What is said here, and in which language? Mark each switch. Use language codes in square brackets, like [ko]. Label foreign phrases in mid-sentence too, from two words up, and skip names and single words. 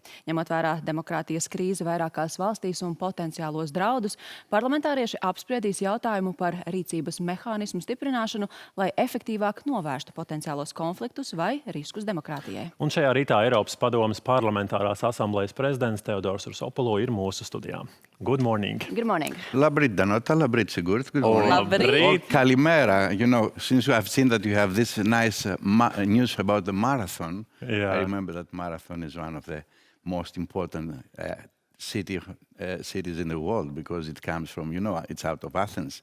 [lv] Ņemot vērā demokrātijas krīzi vairākās valstīs un potenciālos draudus, parlamentārieši apspriedīs jautājumu par rīcības mehānismu stiprināšanu, lai efektīvāk novērstu potenciālos konfliktus vai riskus demokrātijai. Un šajā rītā Eiropas Padomes Parlamentārās asamblejas prezidents Teodors Rusopulu ir mūsu studijā. [en] Good morning. Good morning. [lv] Labrīt, Danuta. Labrīt, Sigurd. [en] Good morning. [lv] Labrīt. Kalimera. [en] You know, since I've seen that you have this nice news about the marathon, Yeah. I remember that marathon is one of the most important cities in the world because it comes from, it's out of Athens.